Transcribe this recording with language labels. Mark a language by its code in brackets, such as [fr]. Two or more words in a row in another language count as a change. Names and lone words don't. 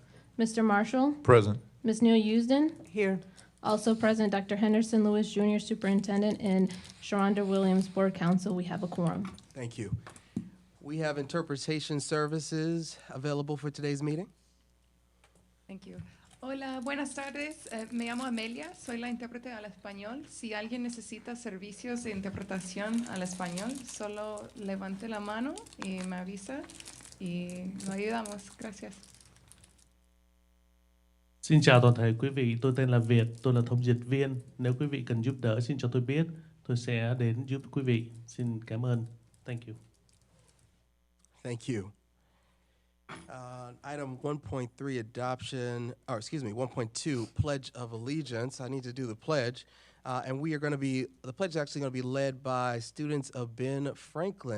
[en] Mr. Marshall, Present. Miss Neil Usden, Here. also present Dr. Henderson Lewis Jr., Superintendent, and Sharonda Williams, Board Counsel. We have a quorum. Thank you. We have interpretation services available for today's meeting. Thank you. [es] Hola, buenas tardes. Me llamo Amelia, soy la intérprete al español. Si alguien necesita servicios de interpretación al español, solo levante la mano y me avisa y lo ayudamos. Gracias. [vi] Xin chào toàn thể quý vị, tôi tên là Việt, tôi là thông dịch viên. Nếu quý vị cần giúp đỡ xin cho tôi biết, tôi sẽ đến giúp quý vị. Xin cảm ơn. [en] Thank you. Thank you. Item 1.3 adoption, or excuse me, 1.2 Pledge of Allegiance. I need to do the pledge. And we are going to be, the pledge is actually going to be led by students of Ben Franklin.